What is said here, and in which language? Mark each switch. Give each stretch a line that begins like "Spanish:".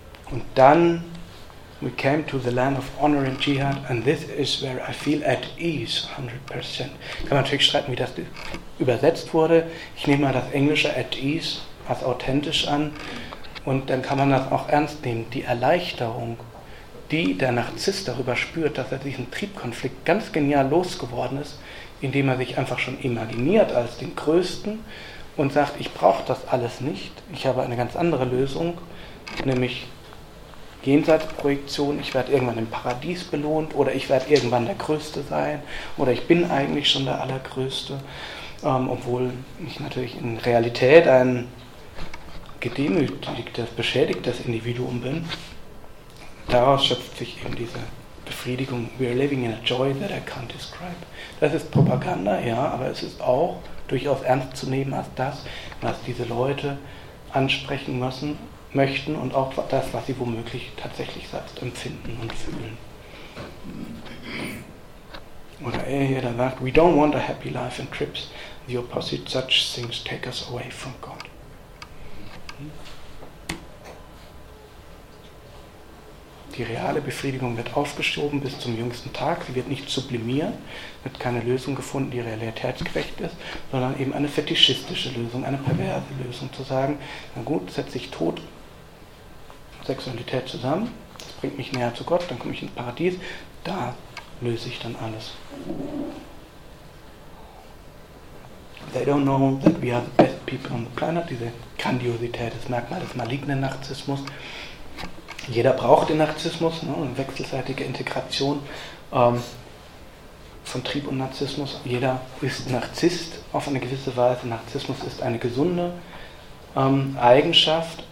German: Und dann,
English: we came to the land of honor and jihad and this is where I feel at ease 100%.
German: Kann man natürlich streiten, wie das übersetzt wurde. Ich nehme mal das Englische at ease als authentisch an und dann kann man das auch ernst nehmen, die Erleichterung, die der Narzisst darüber spürt, dass er diesen Triebkonflikt ganz genial losgeworden ist, indem er sich einfach schon imaginiert als den Größten und sagt, ich brauche das alles nicht, ich habe eine ganz andere Lösung, nämlich Jenseitsprojektion, ich werde irgendwann im Paradies belohnt oder ich werde irgendwann der Größte sein oder ich bin eigentlich schon der Allergrößte, obwohl ich natürlich in Realität ein gedemütigtes, beschädigtes Individuum bin. Daraus schöpft sich eben diese Befriedigung.
English: We are living in a joy that I can't describe.
German: Das ist Propaganda, ja, aber es ist auch durchaus ernst zu nehmen als das, was diese Leute ansprechen müssen, möchten und auch das, was sie womöglich tatsächlich selbst empfinden und fühlen. Oder er hier dann sagt,
English: we don't want a happy life and trips. The opposite, such things take us away from God.
German: Die reale Befriedigung wird aufgeschoben bis zum jüngsten Tag. Sie wird nicht sublimiert, wird keine Lösung gefunden, die realitätsgerecht ist, sondern eben eine fetischistische Lösung, eine perverse Lösung. Zu sagen, na gut, setze ich Tod und Sexualität zusammen, das bringt mich näher zu Gott, dann komme ich ins Paradies, da löse ich dann alles.
English: They don't know that we are the best people on the planet.
German: Diese Grandiosität, das Merkmal des malignen Narzissmus. Jeder braucht den Narzissmus, ne, eine wechselseitige Integration von Trieb und Narzissmus. Jeder ist Narzisst auf eine gewisse Weise. Narzissmus ist eine gesunde Eigenschaft.